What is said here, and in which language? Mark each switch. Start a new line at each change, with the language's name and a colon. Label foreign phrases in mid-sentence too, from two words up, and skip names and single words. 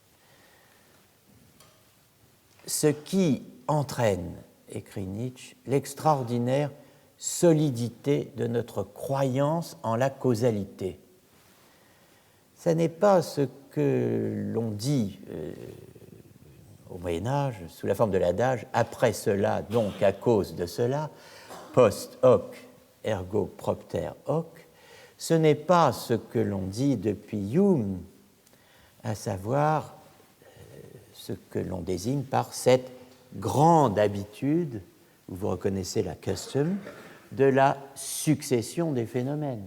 French: Ce qui entraîne, écrit Nietzsche, l'extraordinaire solidité de notre croyance en la causalité. Ce n'est pas ce que l'on dit au Moyen-Âge, sous la forme de l'adage « après cela, donc à cause de cela »,
Latin: post hoc, ergo propter hoc.
French: Ce n'est pas ce que l'on dit depuis Hume, à savoir ce que l'on désigne par cette grande habitude, où vous reconnaissez la custom, de la succession des phénomènes.